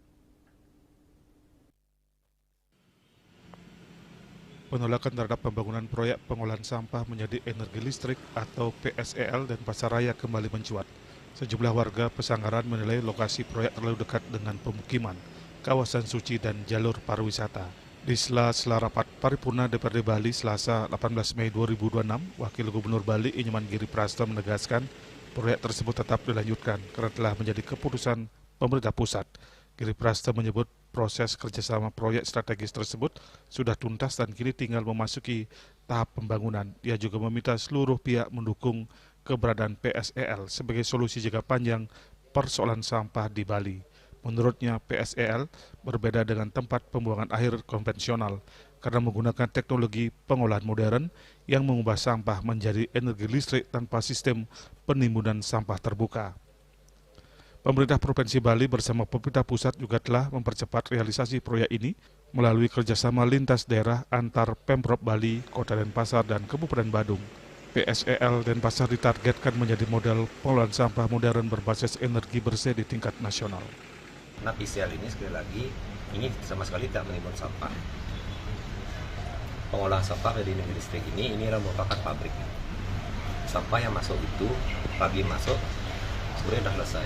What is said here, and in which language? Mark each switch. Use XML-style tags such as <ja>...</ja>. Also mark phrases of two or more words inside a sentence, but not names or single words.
<id>Penolakan terhadap pembangunan proyek pengolahan sampah menjadi energi listrik atau PSEL Denpasar Raya kembali mencuat. Sejumlah warga Pesanggaran menilai lokasi proyek terlalu dekat dengan pemukiman, kawasan suci, dan jalur pariwisata. Di sela-sela rapat paripurna DPRD Bali Selasa 18 Mei 2026, Wakil Gubernur Bali Nyoman Giri Prasta menegaskan proyek tersebut tetap dilanjutkan karena telah menjadi keputusan pemerintah pusat. Giri Prasta menyebut proses kerjasama proyek strategis tersebut sudah tuntas dan kini tinggal memasuki tahap pembangunan. Ia juga meminta seluruh pihak mendukung keberadaan PSEL sebagai solusi jangka panjang persoalan sampah di Bali. Menurutnya, PSEL berbeda dengan tempat pembuangan akhir konvensional karena menggunakan teknologi pengolahan modern yang mengubah sampah menjadi energi listrik tanpa sistem penimbunan sampah terbuka. Pemerintah Provinsi Bali bersama pemerintah pusat juga telah mempercepat realisasi proyek ini melalui kerjasama lintas daerah antar Pemprov Bali, Kota Denpasar, dan Kabupaten Badung. PSEL Denpasar ditargetkan menjadi model pengolahan sampah modern berbasis energi bersih di tingkat nasional. Nah, PSEL ini sekali lagi, ini sama sekali tidak menimbun sampah. Pengolahan sampah dari energi listrik ini merupakan pabrik. Sampah yang masuk itu, pagi masuk, sebenarnya sudah selesai.</id>